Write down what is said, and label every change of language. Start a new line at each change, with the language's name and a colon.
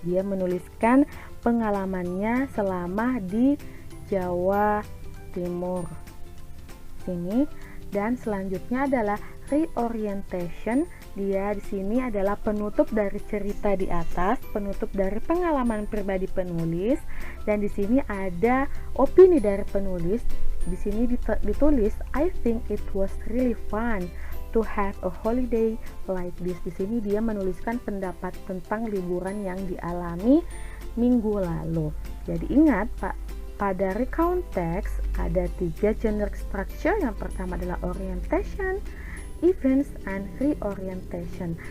Indonesian: Dia menuliskan pengalamannya selama di Jawa Timur sini. Dan selanjutnya adalah reorientation. Dia di sini adalah penutup dari cerita di atas, penutup dari pengalaman pribadi penulis, dan di sini ada opini dari penulis. Di sini ditulis,
English: I think it was really fun to have a holiday like this.
Indonesian: Di sini dia menuliskan pendapat tentang liburan yang dialami minggu lalu. Jadi ingat, Pak, pada recount text ada 3 generic structure. Yang pertama adalah orientation, events, and reorientation.